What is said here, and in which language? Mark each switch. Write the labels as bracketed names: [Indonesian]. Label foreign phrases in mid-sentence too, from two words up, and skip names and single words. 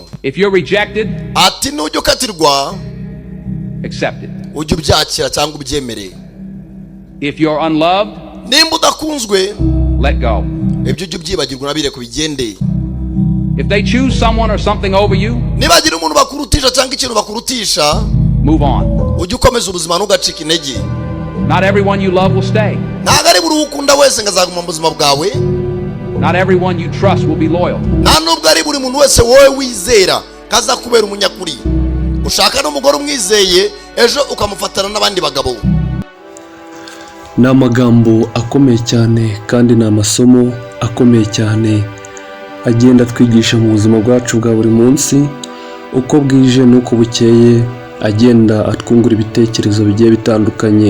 [English] If you're rejected, [Kinyarwanda] ati nujya ukatirwa, [English] accept it. [Kinyarwanda] ujye ubyakira cyangwa ubyemere. [English] If you're unloved, [Kinyarwanda] nimba udakunzwe, [English] let go. [Kinyarwanda] ibyo ujye ubyibagirwa nabire kubigende. [English] If they choose someone or something over you, [Kinyarwanda] nibagira umuntu bakurutisha cyangwa ikintu bakurutisha, [English] move on. [Kinyarwanda] ujye ukomeza ubuzima ntugacika intege. [English] Not everyone you love will stay. [Kinyarwanda] ntabwo ari buri ukunda wese ngazaguma mu buzima bwawe. [English] Not everyone you trust will be loyal. [Kinyarwanda] nta nubwo ari buri muntu wese wowe wizera kaza kubera umunyakuri. ushaka n'umugore umwizeye ejo ukamufatana n'abandi bagabo. ni amagambo akomeye cyane kandi ni amasomo akomeye cyane agenda twigisha mu buzima bwacu bwa buri munsi, uko bwije n'uko bukeye agenda atwungura ibitekerezo bigiye bitandukanye.